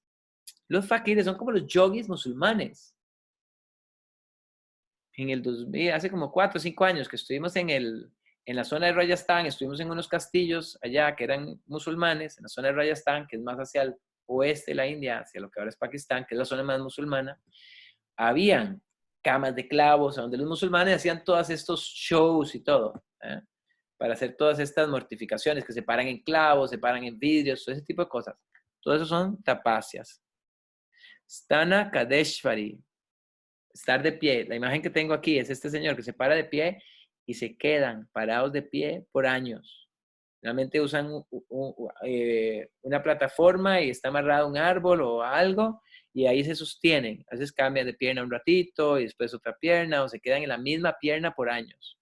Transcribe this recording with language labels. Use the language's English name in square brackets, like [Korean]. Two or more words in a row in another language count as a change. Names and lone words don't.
[Spanish] Los fakires son como los yogis musulmanes. En el 2000, hace como 4 o 5 años que estuvimos en la zona de Rajasthan, estuvimos en unos castillos allá que eran musulmanes, en la zona de Rajasthan, que es más hacia el oeste de la India, hacia lo que ahora es Pakistán, que es la zona más musulmana. Habían camas de clavos, donde los musulmanes hacían todos estos shows y todo, ¿eh? Para hacer todas estas mortificaciones, que se paran en clavos, se paran en vidrios, todo ese tipo de cosas. Todo eso son tapacias. [Sanskrit] Stana Kadeshvari, [Spanish] estar de pie. La imagen que tengo aquí es este señor que se para de pie y se quedan parados de pie por años. Realmente usan una plataforma y está amarrado a un árbol o algo y ahí se sostienen. A veces cambian de pierna un ratito y después otra pierna o se quedan en la misma pierna por años.